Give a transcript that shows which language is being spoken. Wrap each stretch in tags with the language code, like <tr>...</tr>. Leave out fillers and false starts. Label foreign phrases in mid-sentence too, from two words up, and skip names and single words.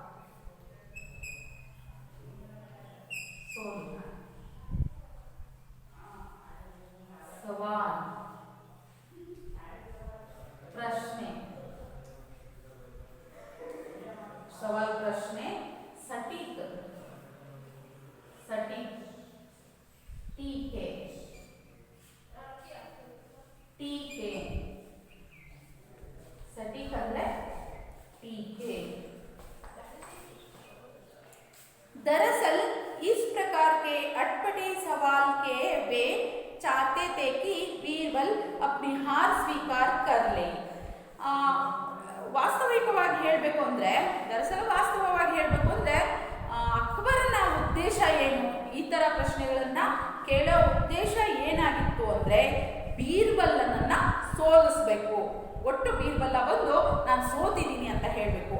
<hi>सोना, सवाल, प्रश्न, सवाल प्रश्न, सटीक, सटीक, ठीक है, ठीक है, सटीक ಅಂದ್ರೆ ठीक है। दरअसल इस प्रकार के अटपटे सवाल के वे चाहते थे कि बीरबल अपनी हार स्वीकार कर ले।</hi> <kn>ವಾಸ್ತವಿಕವಾಗಿ ಹೇಳಬೇಕು ಅಂದ್ರೆ, ದರಸಲು ವಾಸ್ತವವಾಗಿ ಹೇಳಬೇಕು ಅಂದ್ರೆ ಅಕ್ಬರನ ಉದ್ದೇಶ ಏನು, ಈ ತರ ಪ್ರಶ್ನೆಗಳನ್ನ ಕೇಳೋ ಉದ್ದೇಶ ಏನಾಗಿತ್ತು ಅಂದ್ರೆ ಬೀರ್ಬಲ್ಲನನ್ನ ಸೋಲಿಸ್ಬೇಕು. ಒಟ್ಟು ಬೀರ್ಬಲ್ಲ ಬಂದು ನಾನು ಸೋತಿದ್ದೀನಿ ಅಂತ ಹೇಳಬೇಕು.</kn>